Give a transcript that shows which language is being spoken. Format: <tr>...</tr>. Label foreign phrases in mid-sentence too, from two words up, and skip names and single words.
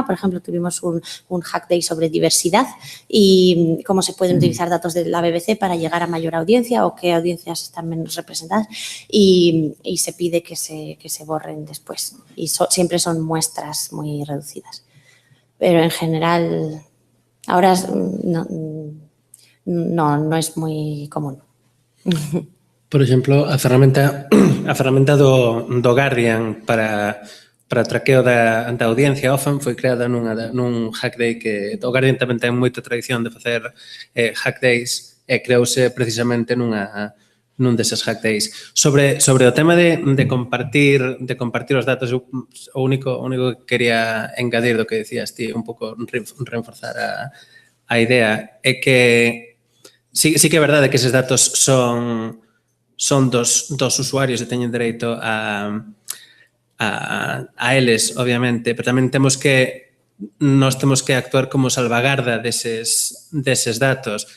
<es>Por ejemplo, tuvimos un</es> <en>hack day</en> <es>sobre diversidad y cómo se pueden utilizar datos de la BBC para llegar a mayor audiencia o qué audiencias están menos representadas y se pide que se borren después. Y siempre son muestras muy reducidas. Pero en general, ahora no es muy común.</es> <gl>Por exemplo, a ferramenta do Guardian para traqueo da audiencia often foi creada nun</gl> <en>hack day</en> <gl>que o Guardian tamén ten moita tradición de facer</gl> <en>hack days</en> <gl>e creouse precisamente nun deses</gl> <en>hack days.</en> <gl>Sobre o tema de compartir os datos, o único que quería engadir do que decías ti, un pouco reforzar a idea, é que sí que é verdade que eses datos son dos usuarios e teñen dereito a eles, obviamente, pero tamén temos que actuar como salvagarda deses datos.</gl>